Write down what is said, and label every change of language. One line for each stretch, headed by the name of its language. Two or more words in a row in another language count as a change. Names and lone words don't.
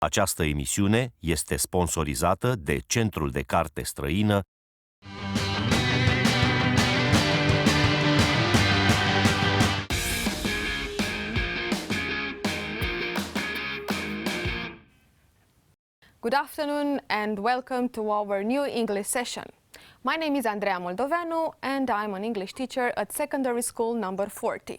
Romanian: Această emisiune este sponsorizată de Centrul de Carte Străină.
English: Good afternoon and welcome to our new English session. My name is Andreea Moldoveanu and I'm an English teacher at secondary school number 40.